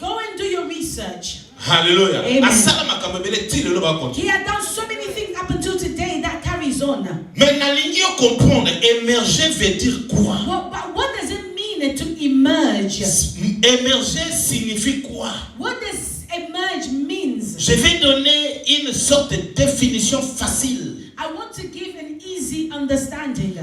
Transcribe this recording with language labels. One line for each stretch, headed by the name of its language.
English: Go and do your research. Hallelujah. Amen.
Lingala: Asala makambo bele ti lelo ba konti.
English: He had done so many things up until today that carries on.
French: Mais
Lingala: na lingi yo
French: comprendre émerger veut dire quoi?
English: What does it mean to emerge?
French: Émerger signifie quoi?
English: What does emerge means?
French: Je vais donner une sorte de définition facile.
English: I want to give an easy understanding.